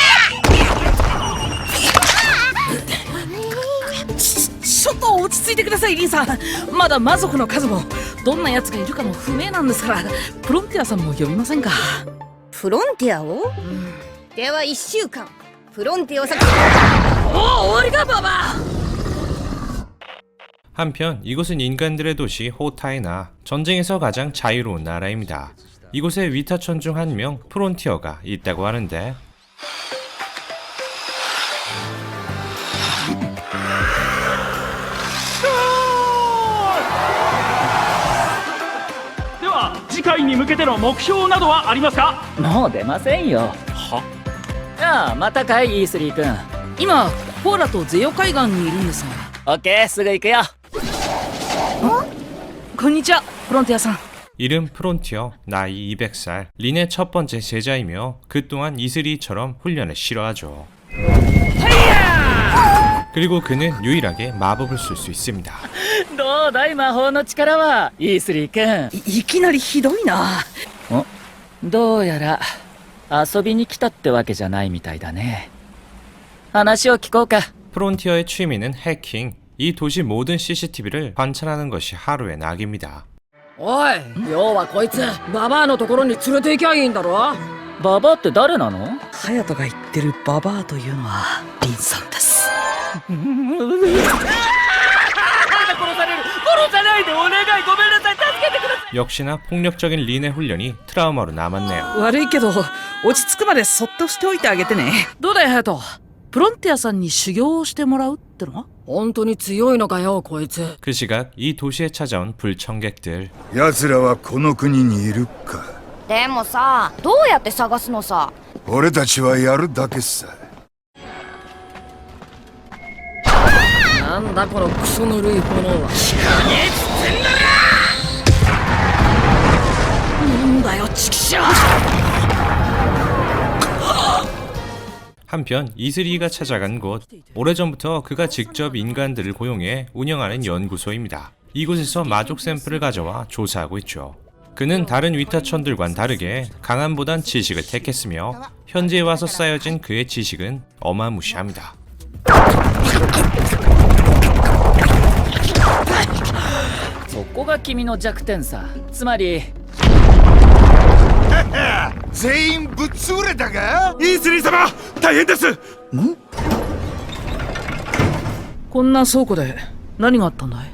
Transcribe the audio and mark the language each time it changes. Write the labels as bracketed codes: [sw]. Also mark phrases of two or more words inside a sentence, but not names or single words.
[ja] ゃ。ちょっと落ち着いてくださいリンさん。まだ魔族の数もどんな奴がいるかも不明なんですから、フロンティアさんも呼びませんか？フロンティアを？では1週間フロンティアを先。 [ko] 오, 우리가 봐봐. 한편 이곳은 인간들의 도시 호타이나, 전쟁에서 가장 자유로운 나라입니다. 이곳에 위타천 중 한 명 프론티어가 있다고 하는데, [ja] では次回に向けての目標などはありますか？もう出ませんよ。は？じゃあまたかいイースリー君。今コーラとゼヨ海岸にいるんですが。オッケー、すぐ行くよ。こんにちはフロンティアさん。 [ko] 이름 프론티어, 나이 200살, 린의 첫 번째 제자이며 그 또한 이슬이처럼 훈련을 싫어하죠. 그리고 그는 유일하게 마법을 쓸 수 있습니다. [ja] どうだい魔法の力はイースリー君。いきなりひどいな。どうやら遊びに来たってわけじゃないみたいだね。話を聞こうか。 [ko] 프론티어의 취미는 해킹, 이 도시 모든 CCTV를 관찰하는 것이 하루의 낙입니다. [ja] おい、要はこいつババアのところに連れて行きゃいいんだろ。ババアって誰なの？ハヤトが言ってるババアというのはリンさんです。殺される！殺さないめてお願いごめんなさい助けてください [ko] 역시나 폭력적인 린의 훈련이 트라우마로 남았네요. [ja] 悪いけど落ち着くまでそっとしておいてあげてね。どうだよ隼人、プロンティアさんに修行をしてもらうってのは？本当に強いのかよこいつ。 [ko] 그 시각 이 도시에 찾아온 불청객들. [ja] 奴らはこの国にいるか。でもさ、どうやって探すのさ。俺たちはやるだけさ。なんだこのクソぬるい炎は。なんだよチキショー。 [ko] 한편 이슬이가 찾아간 곳, 오래전부터 그가 직접 인간들을 고용해 운영하는 연구소입니다. 이곳에서 마족 샘플을 가져와 조사하고 있죠. 그는 다른 위타천들과는 다르게 강함보단 지식을 택했으며 현재에 와서 쌓여진 그의 지식은 어마무시합니다. [ja] そこが君の弱点さ。つまり全員ぶっ潰れたか？イースリー様大変です。こんな倉庫で何があったんだい？